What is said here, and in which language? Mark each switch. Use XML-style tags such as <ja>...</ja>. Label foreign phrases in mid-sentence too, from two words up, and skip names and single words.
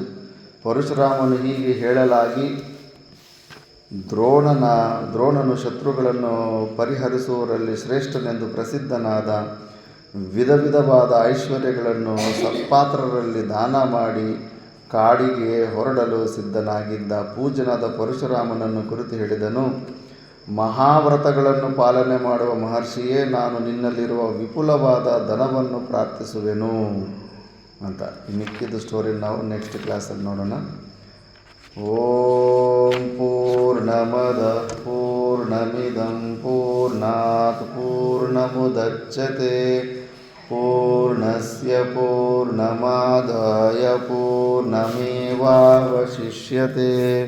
<kn>ಪರಶುರಾಮನು ಹೀಗೆ ಹೇಳಲಾಗಿ ದ್ರೋಣನು ಶತ್ರುಗಳನ್ನು ಪರಿಹರಿಸುವವರಲ್ಲಿ ಶ್ರೇಷ್ಠನೆಂದು ಪ್ರಸಿದ್ಧನಾದ ವಿಧವಾದ ಐಶ್ವರ್ಯಗಳನ್ನು ಸತ್ಪಾತ್ರರಲ್ಲಿ ದಾನ ಮಾಡಿ ಕಾಡಿಗೆ ಹೊರಡಲು ಸಿದ್ಧನಾಗಿದ್ದ ಪೂಜ್ಯನಾದ ಪರಶುರಾಮನನ್ನು ಕುರಿತು ಹೇಳಿದನು. ಮಹಾವ್ರತಗಳನ್ನು ಪಾಲನೆ ಮಾಡುವ ಮಹರ್ಷಿಯೇ, ನಾನು ನಿನ್ನಲ್ಲಿರುವ ವಿಪುಲವಾದ ಧನವನ್ನು ಪ್ರಾರ್ಥಿಸುವೆನು ಅಂತ. ಮಿಕ್ಕಿದ ಸ್ಟೋರಿ ನಾವು</kn> <en>next classalli</en> <kn>ನೋಡೋಣ.</kn> <sa>ಓಂ ಪೂರ್ಣಮದ ಪೂರ್ಣಮಿದಂ ಪೂರ್ಣಾತ್ ಪೂರ್ಣಮುದಚ್ಯತೆ ಪೂರ್ಣಸ್ಯ ಪೂರ್ಣಮಾದಾಯ ಪೂರ್ಣಮೇವಾವಶಿಷ್ಯತೆ.</sa>